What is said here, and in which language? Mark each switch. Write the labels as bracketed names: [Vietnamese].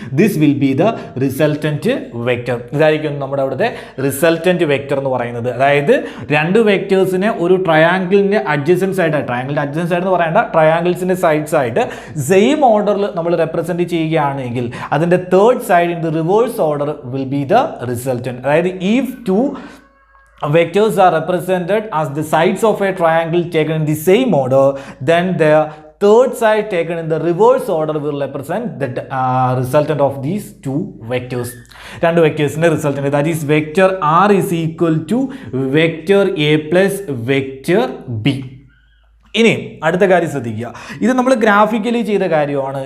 [English] This will be the resultant vector. [Malayalam] ഇതായിരിക്കും നമ്മുടെ അവിടുത്തെ റിസൾട്ടന്റ് വെക്ടർ എന്ന് പറയുന്നത്. അതായത് രണ്ട് വെക്ടേഴ്സിനെ ഒരു ട്രയാങ്കിളിന്റെ അഡ്ജസൻറ്റ് സൈഡ്, ട്രയാങ്കിളിന്റെ അഡ്ജസൻറ്റ് സൈഡ് എന്ന് പറയേണ്ട, ട്രയാങ്കിൾസിന്റെ സൈഡ്സ് ആയിട്ട് സെയിം ഓർഡറിൽ നമ്മൾ റെപ്രസെന്റ് ചെയ്യുകയാണെങ്കിൽ അതിന്റെ third side [English] In the reverse order will be the resultant. അതായത് if two vectors are represented as the sides of a triangle taken in the same order, then the third side taken in the reverse order will represent the resultant of these two vectors. [Malayalam] രണ്ട് വെക്ടേഴ്സിന്റെ resultant, [English] that is vector r is equal to vector a plus vector b. [Malayalam] ഇനി അടുത്ത കാര്യം ശ്രദ്ധിക്കുക, ഇത് നമ്മൾ graphically ചെയ്ത കാര്യമാണ്.